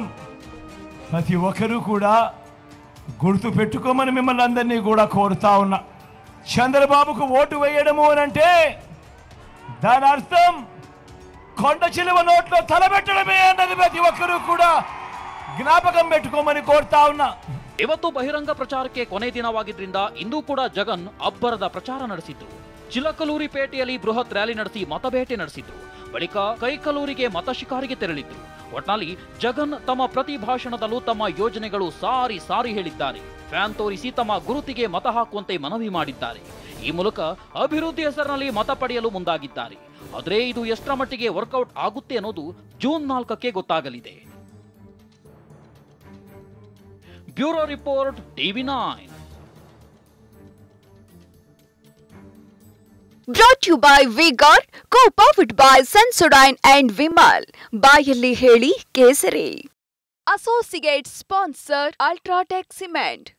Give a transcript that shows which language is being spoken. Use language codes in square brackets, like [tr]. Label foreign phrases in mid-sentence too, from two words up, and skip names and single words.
[te] ప్రతి ఒక్కరూ కూడా గుర్తు పెట్టుకోమని మిమ్మల్ని అందరినీ కూడా కోరుతా ఉన్నా. చంద్రబాబుకు ఓటు వేయడము అనంటే దాని అర్థం కొండ చిలువ నోట్లో తలబెట్టడమే అన్నది ప్రతి ఒక్కరూ కూడా జ్ఞాపకం పెట్టుకోమని కోరుతా ఉన్నా. [kn] ಇವತ್ತು ಬಹಿರಂಗ ಪ್ರಚಾರಕ್ಕೆ ಕೊನೆ ದಿನವಾಗಿದ್ರಿಂದ ಇಂದು ಕೂಡ ಜಗನ್ ಅಬ್ಬರದ ಪ್ರಚಾರ ನಡೆಸಿದ್ರು. ಚಿಲಕಲೂರಿಪೇಟೆಯಲ್ಲಿ ಬೃಹತ್ ರ್ಯಾಲಿ ನಡೆಸಿ ಮತಬೇಟೆ ನಡೆಸಿದ್ರು. ಬಳಿಕ ಕೈಕಲೂರಿಗೆ ಮತ ಶಿಕಾರಿಗೆ ತೆರಳಿದ್ರು. ಒಟ್ನಲ್ಲಿ ಜಗನ್ ತಮ್ಮ ಪ್ರತಿ ಭಾಷಣದಲ್ಲೂ ತಮ್ಮ ಯೋಜನೆಗಳು ಸಾರಿ ಸಾರಿ ಹೇಳಿದ್ದಾರೆ. ಫ್ಯಾನ್ ತೋರಿಸಿ ತಮ್ಮ ಗುರುತಿಗೆ ಮತ ಹಾಕುವಂತೆ ಮನವಿ ಮಾಡಿದ್ದಾರೆ. ಈ ಮೂಲಕ ಅಭಿವೃದ್ಧಿ ಹೆಸರಿನಲ್ಲಿ ಮತ ಪಡೆಯಲು ಮುಂದಾಗಿದ್ದಾರೆ. ಆದರೆ ಇದು ಎಷ್ಟರ ಮಟ್ಟಿಗೆ ವರ್ಕೌಟ್ ಆಗುತ್ತೆ ಅನ್ನೋದು ಜೂನ್ 4ಕ್ಕೆ ಗೊತ್ತಾಗಲಿದೆ. [en] bureau report TV9. Brought to you by V-Guard, co-powered by Sensodyne and Vimal. [kn] ಬಾಯಲ್ಲಿ ಹೇಳಿ ಕೇಸರಿ. [en] Associate sponsor Ultratech Cement.